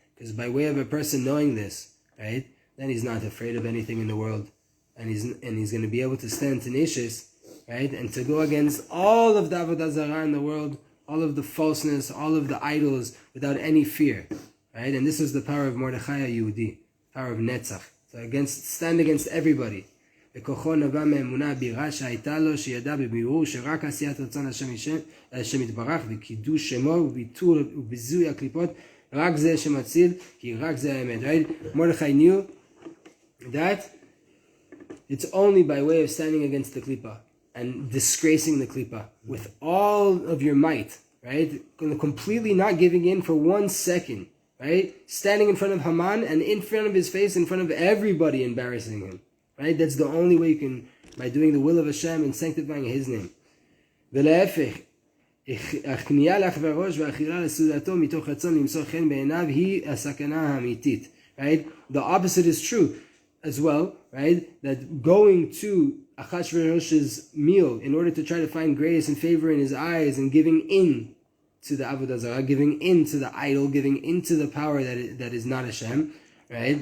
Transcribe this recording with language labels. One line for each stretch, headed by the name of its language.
English: Because by way of a person knowing this, right, then he's not afraid of anything in the world, and he's going to be able to stand tenacious, right, and to go against all of the avodah zarah in the world, all of the falseness, all of the idols, without any fear, right? And this is the power of Mordechai Yehudi, power of Netzach. So stand against everybody.
Hebrew: וכוחו נבע מאמונה ביראה שהייתה לו, שידע בבירור שרק עשיית רצון השם יתברך וקידוש שמו וביטול וביזוי הקליפות, רק זה שמציל, כי רק זה האמת.
English: Right? Mordechai knew that it's only by way of standing against the klipa and disgracing the klipa with all of your might, right? Completely not giving in for 1 second, right? Standing in front of Haman and in front of his face, in front of everybody, embarrassing him. Right? That's the only way you can, by doing the will of Hashem and sanctifying His name.
Hebrew: ולהפך, הכניעה לאחווי הראש והאכילה לסעודתו מתוך רצון למצוא חן בעיניו היא הסכנה האמיתית.
English: Right? The opposite is true as well, right? That going to Achashverosh's meal in order to try to find grace and favor in his eyes and giving in to the Avodah Zarah, giving in to the idol, giving into the power that is not Hashem, right?